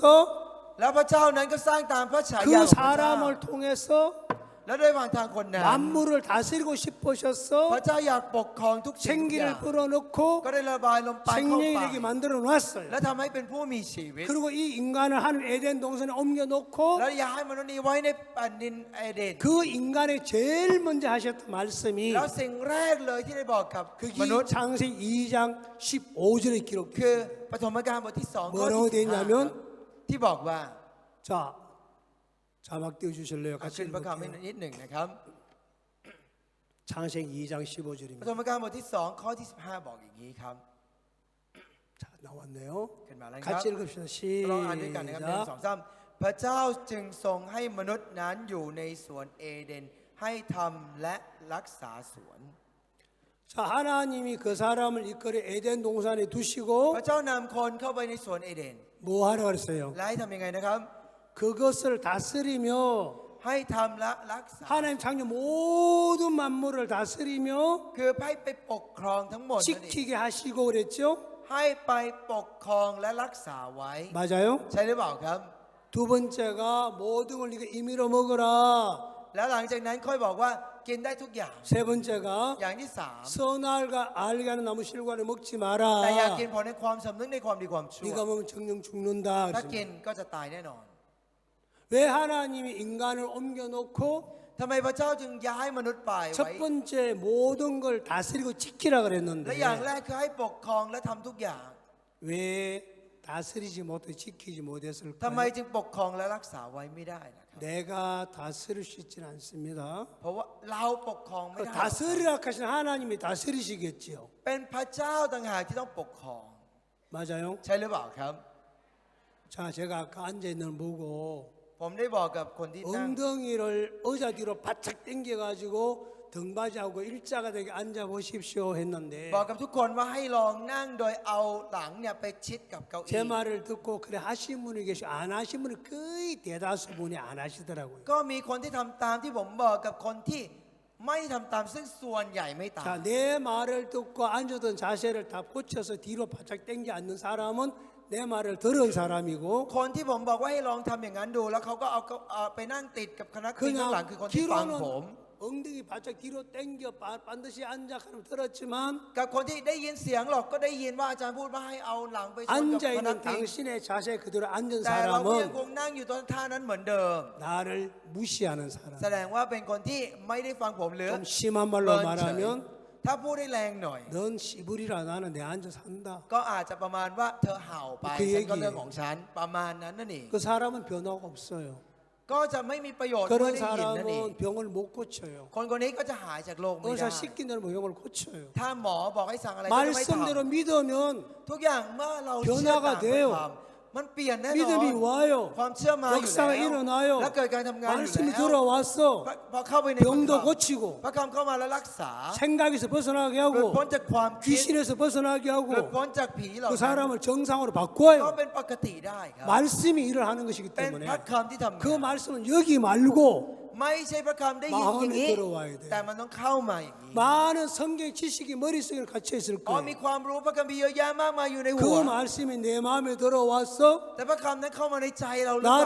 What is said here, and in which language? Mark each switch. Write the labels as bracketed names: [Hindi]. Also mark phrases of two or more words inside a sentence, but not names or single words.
[Thai] แล้วพระเจ้านั้นก็สร้างตามพระฉายา [Korean] 그 [Thai] ของพระเจ้า [Korean] 사람을 통해서 [Thai] และด้วยผ่านทางคนนั้น [Korean] 만물을 다스리고 [Thai] พระ [Korean] 싶으셔서 [Thai] เจ้าอยากปกครองทุกสิ่งทุกอย่า [Korean] 생기를 [Thai] ง [Korean] 불어넣고 [Thai] ก็ได้ระบายลมปานเข้า [Korean] 생명이 [Thai] ไป [Korean] 되게 만들어 놨어요. [Thai] และทำให้เป็นผู้มีชีวิต [Korean] 그리고 이 인간을 하나님 에덴 동산에 옮겨놓고 [Thai] แล้วอยากให้มนุษย์นี้ไว้ในแผ่นดินเอเดน [Korean] 그 인간에 제일 먼저 하셨던 말씀이 [Thai] แล้วสิ่งแรกเลยที่ได้บอกกับมนุษ [Korean] 그게 [Thai] ย์ [Korean] 창세기 2장 15절에 [Thai] คือ [Korean] 기록돼요. [Thai] ปฐมกาลบทที่2ข้อ [Korean] 뭐라고 [Thai] ที่ [Korean] 되어 있냐면 [Thai] 15 ที่บอกว่า [Korean] 자, 자막 띄워주실래요? [Thai] เอา [Korean] 같이 [Thai] ขึ้นประคำให้ [Korean] 읽을게요. [Thai] นิดหนึ่งนะครับ [Korean] 창세기 2장 [Thai] ป [Korean] 15절입니다. [Thai] ฐมกาลบทที่2ข้อที่15บอกอย่างนี้ครับ [Korean] 자, 나왔네요. [Thai] ขึ้นมาแล้วครับ [Korean] 같이 읽읍시다. [Thai] เราอ่านด้วยกันนะครับหนึ่ง [Korean] 시작. [Thai] สองสามพระเจ้าจึงทรงให้มนุษย์นั้นอยู่ในสวนเอเดนให้ทำและรักษาสวน [Korean] 자, 하나님이 그 사람을 이끌어 에덴 동산에 [Thai] พระ [Korean] 두시고 [Thai] เจ้านำคนเข้าไปในสวนเอเดน [Korean] 뭐 하라 그랬어요? [Thai] และให้ทำยังไงนะครับ [Korean] 그것을 다스리며 [Thai] ให้ทำและรักษา [Korean] 하나님 창조 모든 만물을 다스리며 [Thai] คือให้ไปปกครองทั้งหมดนั่นเอง [Korean] 지키게 하시고 그랬죠? [Thai] ให้ไปปกครองและรักษาไว้ [Korean] 맞아요? [Thai] ใช่หรือเปล่าครับ [Korean] 두 번째가 모든 걸 네가 임의로 먹어라. [Thai] แล้วหลังจากนั้นค่อยบอกว่ากินได้ทุกอย่าง [Korean] 세 번째가 [Thai] อย่างที่สาม [Korean] 선악과 알게 하는 나무 실과를 먹지 [Thai] แต่อย่า [Korean] 마라. [Thai] กินผลในความสำนึกในความดีความชั่ว [Korean] 네가 먹으면 정령 죽는다. [Thai] ถ้ากิน [Korean] 그랬습니다. [Thai] ก็จะตายแน่นอน [Korean] 왜 하나님이 인간을 옮겨놓고 [Thai] ทำไมพระเจ้าจึงย้ายมนุษย์ไปไว้ [Korean] 첫 번째 모든 걸 다스리고 지키라 [Thai] และอย่าง [Korean] 그랬는데 [Thai] แรกคือให้ปกครองและทำทุกอย่าง [Korean] 왜 다스리지 못해 지키지 [Thai] ทำไม [Korean] 못했을까요? [Thai] จึงปกครองและรักษาไว้ไม่ได้นะครับ [Korean] 내가 다스릴 수 있지는 않습니다. [Thai] เพราะว่าเราปกครองไม่ได้ [Korean] 다스리라 하신 하나님이 다스리시겠지요. [Thai] เป็นพระเจ้าต่างหากที่ต้องปกครอง [Korean] 맞아요? [Thai] ใช่หรือเปล่าครับ [Korean] 자, 제가 아까 앉아 있는 걸 보고 [Thai] ผมได้บอกกับคนที่นั่ง [Korean] 엉덩이를 의자 뒤로 바짝 당겨가지고 등받이하고 일자가 되게 앉아 보십시오 했는데 [Thai] บอกกับทุกคนว่าให้ลองนั่งโดยเอาหลังเนี่ยไปชิดกับเก้า [Korean] 제 [Thai] อี้ [Korean] 말을 듣고 그래 하신 분이 계시고 안 하신 분은 거의 대다수 분이 안 하시더라고요. [Thai] ก็มีคนที่ทำตามที่ผมบอกกับคนที่ไม่ทำตามซึ่งส่วนใหญ่ไม่ตาม [Korean] 자, 내 말을 듣고 앉았던 자세를 다 고쳐서 뒤로 바짝 당겨 앉는 사람은 내 말을 들은 사람이고 [Thai] คนที่ผมบอกว่าให้ลองทำอย่างนั้นดู แล้วเขาก็เอาไปนั่งติดกับคณะข้างหลัง [Korean] 그냥 [Thai] คือคนที่ฟังผม [Korean] 귀로는 엉덩이 바짝 뒤로 당겨 반드시 앉아 하면 들었지만 [Thai] กับคนที่ได้ยินเสียงหรอกก็ได้ยินว่าอาจารย์พูดว่าให้เอาหลังไปชนกับ [Korean] 앉아 [Thai] คณะ [Korean] 있는 [Thai] ทิ้ง [Korean] 당신의 자세 그대로 앉은 [Thai] แต่เราก็ยังค [Korean] 사람은 [Thai] งนั่งอยู่ตอนท่านั้นเหมือนเดิม [Korean] 나를 무시하는 [Thai] แส [Korean] 사람. [Thai] ดงว่าเป็นคนที่ไม่ได้ฟังผมหรือ [Korean] 좀 심한 말로 말하면 [Thai] ถ้าพูดได้แรงหน่อย [Korean] 넌 씨부리라 나는 내 앉아 산다. [Thai] ก็อาจจะประมาณว่าเธอเห่าไป คือ ฉันก็ อย่างนี้ เรื่องของฉันประมาณนั้นนั่นเอง [Korean] 그 사람은 변화가 없어요. [Thai] ก็จะไม่มีประโยชน์เมื่อ [Korean] 그런 [Thai] ได้ยินนั่นเอง [Korean] 사람은 병을 못 고쳐요. [Thai] คนคนนี้ก็จะหายจากโรคไม่ได้ [Korean] 의사 시킨 대로 병을 고쳐요. [Thai] ถ้าหมอบอกให้สั่งอะไรก็จะไม่ท [Korean] 말씀대로 믿으면 [Thai] ำทุกอย่างเมื่อเราเชื่อ [Korean] 변화가 [Thai] ตามพระ [Korean] 돼요 [Thai] ธรรมมันเปลี่ยนแน่นอน [Korean] 믿음이 와요. [Thai] ความเชื่อมาอยู่ [Korean] 역사가 [Thai] แล้ว [Korean] 일어나요. [Thai] และเกิดการทำงานอยู่ [Korean] 말씀이 [Thai] แล้ว [Korean] 들어왔어. [Thai] พอเข้าไปในพระ [Korean] 병도 [Thai] คำ [Korean] 고치고 [Thai] พระคำเข้ามาแล้วรักษา [Korean] 생각에서 벗어나게 [Thai] หลุด [Korean] 하고 [Thai] พ้นจากความคิด [Korean] 귀신에서 벗어나게 [Thai] หลุด [Korean] 하고 [Thai] พ้นจากผีเหล่า [Korean] 그 [Thai] นั้น [Korean] 사람을 정상으로 [Thai] ก็ [Korean] 바꿔요. [Thai] เป็นปกติได้ครับ [Korean] 말씀이 일을 하는 것이기 [Thai] เป็น [Korean] 때문에 [Thai] พระคำที่ทำ [Korean] 그 [Thai] งาน [Korean] 말씀은 여기 말고 [Thai] ไม่ใช่พระคำได้ยินอย่างนี้ [Korean] 마음에 들어와야 돼. [Thai] แต่มันต้องเข้ามาอย่างนี้ [Korean] 많은 성경 지식이 머릿속에 갇혀 있을 [Thai] อ๋อมี [Korean] 거예요. [Thai] ความรู้พระคัมภีร์เยอะแยะมากมายอยู่ในหั [Korean] 그 [Thai] ว [Korean] 말씀이 내 마음에 들어와서 [Thai] แต่พระคำนั้นเข้ามาในใจเราหรือเปล่า